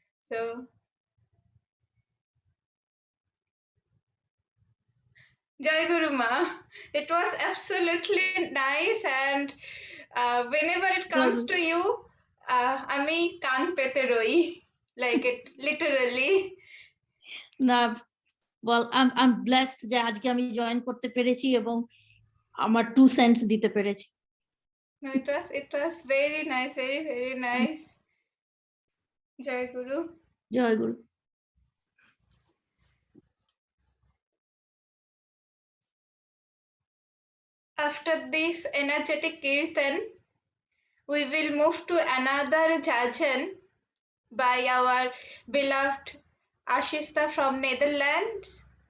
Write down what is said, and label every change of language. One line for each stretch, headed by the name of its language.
English: So Jai Guru Ma, it was absolutely nice, and whenever it comes to you,
Bangla: আমি কান পেতে রই,
English: like it literally.
Bangla: না,
English: well, I'm blessed
Bangla: যে আজকে আমি জয়েন করতে পেরেছি এবং আমার 2 cents দিতে পেরেছি।
English: No, it was very nice, very, very nice. Jai Guru.
Bangla: Joy Guru.
English: After this energetic kirtan, we will move to another jajan by our beloved Ashista from Netherlands.